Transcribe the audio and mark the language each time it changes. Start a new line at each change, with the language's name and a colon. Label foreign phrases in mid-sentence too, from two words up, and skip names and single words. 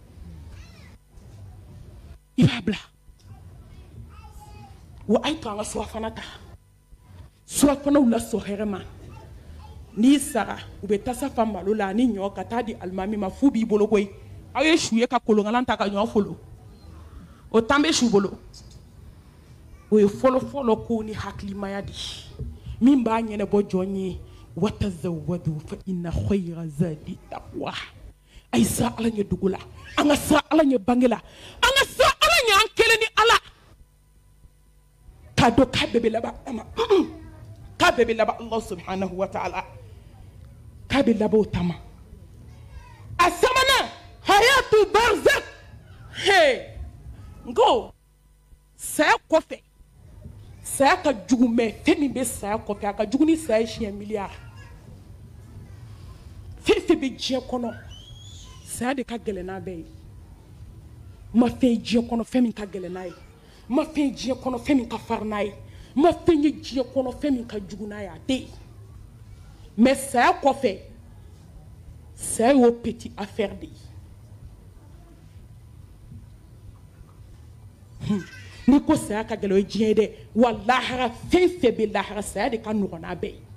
Bambara: wa a ye to an ka surafana ta surafanaw la sɔn hɛrɛ ma n'i sara u bɛ tasa fa malo la ani ɲɔ ka taa di alimami ma fu b'i bolo koyi aw ye su ye ka kolonkalan ta ka ɲɔ folo o tan bɛ su bolo o ye fɔlɔ-fɔlɔ ko ni hakilimaya di min b'a ɲɛnabɔ jɔn ye
Arabic: وتزودوا فإن خير الزاد التقوى
Bambara: a ye siran Ala ɲɛ dugu la an ka siran Ala ɲɛ bange la an ka siran Ala ɲɛ an kelen ni Ala k'a dɔn k'a bɛɛ bɛ laban k'a bɛɛ bɛ laban
Arabic: الله سبحانه وتعالى
Bambara: k'a bɛ laban o ta ma a sabanan
Arabic: حياة برزخ
Bambara: nko saya kɔfɛ saya ka jugu mɛ fɛn min bɛ saya kɔfɛ a ka jugu ni saya siɲɛ miliyari fɛn fɛn bɛ diɲɛ kɔnɔ saya de ka gɛlɛn n'a bɛɛ ye ma fɛn ye diɲɛ kɔnɔ fɛn min ka gɛlɛn n'a ye ma fɛn ye diɲɛ kɔnɔ fɛn min ka farin n'a ye ma fɛn ye diɲɛ kɔnɔ fɛn min ka jugu n'a ye a tɛ yen mɛ saya kɔfɛ saya y'o
French: petit affaire
Bambara: de ye n'i ko saya ka gɛlɛn o ye diɲɛ ye dɛ wa lahara fɛn fɛn bɛ lahara saya de ka nɔgɔn n'a bɛɛ